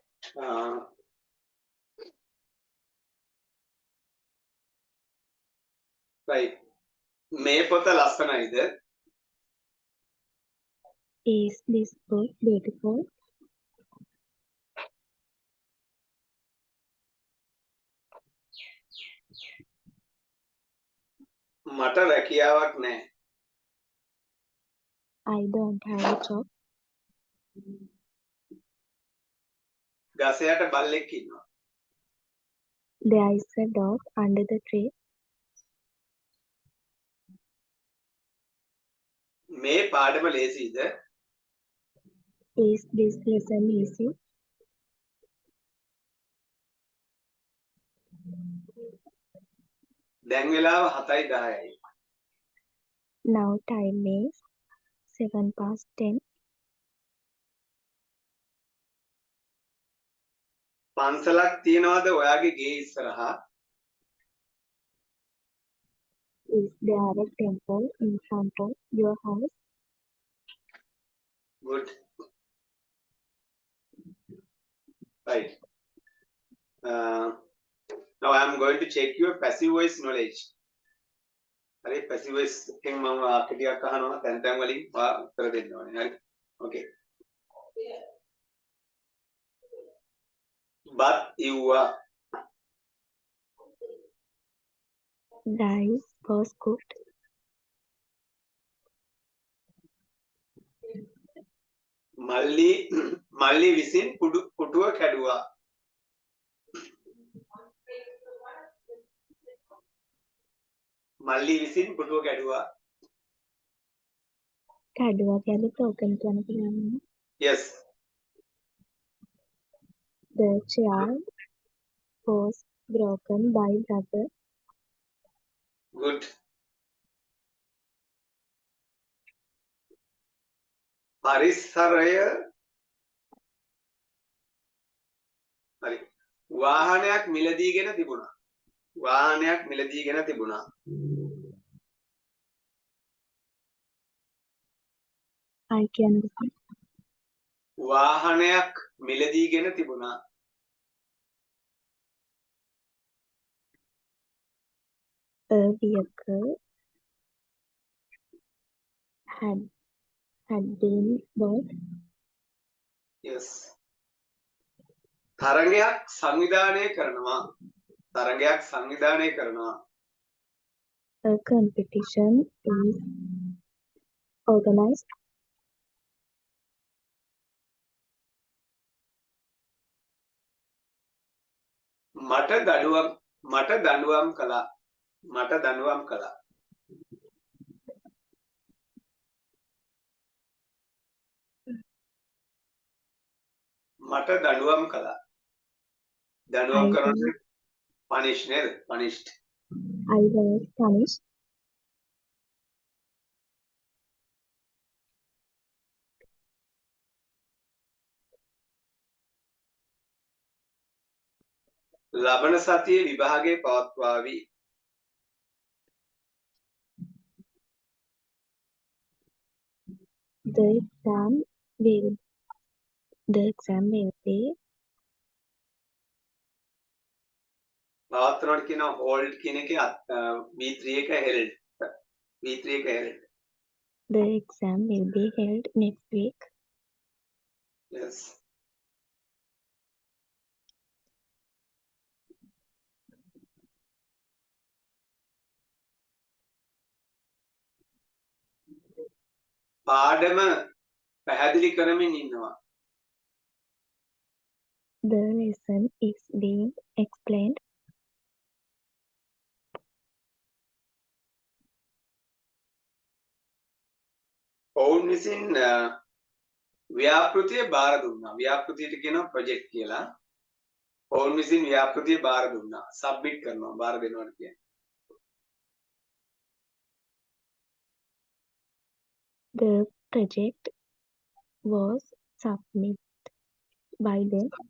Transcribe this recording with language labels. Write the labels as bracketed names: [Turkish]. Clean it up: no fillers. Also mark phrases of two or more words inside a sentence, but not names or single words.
[English] right. [Sinhala] මේ පොත ලස්සනයිද? [English] Is this book beautiful? [Sinhala] මට රැකියාවක් නැහැ. [English] I don't have a job. [Sinhala] ගස යට බල්ලෙක් ඉන්නවා. [English] There is a dog under the tree. [Sinhala] මේ පාඩම ලේසියිද? [English] Is this lesson easy? [Sinhala] දැන් වෙලාව 7:10යි. [English] Now time is 10:07. [Sinhala] පන්සලක් තියනවාද ඔයාගේ ගේ ඉස්සරහා? [English] Is there a temple in front of your house? Good. Right. Now I am going to check your passive voice knowledge. [Sinhala] හරි [English] passive voice [Sinhala] එකෙන් මම වාක්‍ය ටිකක් අහනවා තැන් තැන් වලින් උත්තර දෙන්න ඕනේ. හරි. [English] Okay. But you are Rice was cooked. [Sinhala] මල්ලි විසින් පුටුව කැඩුවා. මල්ලි විසින් පුටුව කැඩුවා. කැඩුවා කියන්නේ broken කියන කෙනානේ. [English] Yes. The chair was broken by brother. Good. [Sinhala] පරිසරය හරි වාහනයක් මිලදීගෙන තිබුණා. වාහනයක් මිලදීගෙන තිබුණා. I කියන්නේ වාහනයක් මිලදීගෙන තිබුණා. [English] a vehicle had been bought. Yes. [Sinhala] තරගයක් සංවිධානය කරනවා. තරගයක් සංවිධානය කරනවා. [English] A competition is organized. [Sinhala] මට දඬුවම් කළා. මට දඬුවම් කළා. මට දඬුවම් කළා. දඬුවම් කරන්නේ punish නේද? [English] punished. I was punished. [Sinhala] ලබන සතියේ විභාගය පවත්වාවි. [English] The exam will be [Sinhala] පවත්වනකොට කියන hold කියන එකේ V3 එක held. V3 එක held. [English] The exam will be held next week. Yes. [Sinhala] පාඩම පැහැදිලි කරමින් ඉන්නවා. [English] The lesson is being explained. [Sinhala] ඔවුන් විසින් ව්‍යාපෘතිය බාර දුන්නා. ව්‍යාපෘතියට කියනවා ප්‍රොජෙක්ට් කියලා. ඔවුන් විසින් ව්‍යාපෘතිය බාර දුන්නා. සබ්මිට් කරනවා. බාර දෙනවා කියන්නේ. [English] The project was submitted by them.